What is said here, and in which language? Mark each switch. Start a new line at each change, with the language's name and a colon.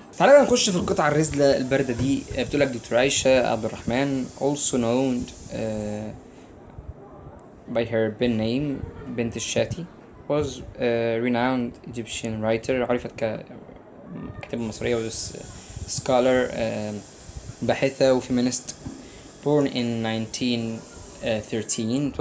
Arabic: تعالى بقى نخش في القطعة الرزلة الباردة دي. بتقول لك
English: Doctor عائشة عبد الرحمن also known by her pen name بنت الشاتي was a renowned Egyptian writer.
Arabic: عرفت كاتبة مصرية و scholar باحثة وفيمينست
English: born in 1913.